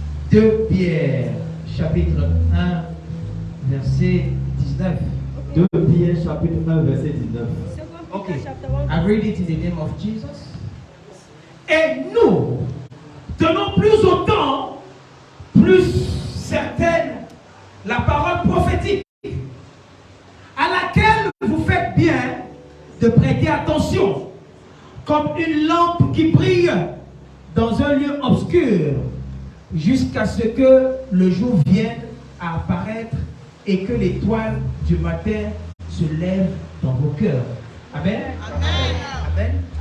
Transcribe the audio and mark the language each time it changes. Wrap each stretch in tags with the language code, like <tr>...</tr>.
<fr>2 Pierre chapitre 1, verset 19. 2 Pierre chapitre 1, verset 19.</fr> <en>Okay, I read it in the name of Jesus.</en> <fr>Et nous tenons plus autant, plus certaine la parole prophétique à laquelle vous faites bien de prêter attention, comme une lampe qui brille dans un lieu obscur, jusqu'à ce que le jour vienne à apparaître et que l'étoile du matin se lève dans vos cœurs. Amen. Amen. Amen.</fr>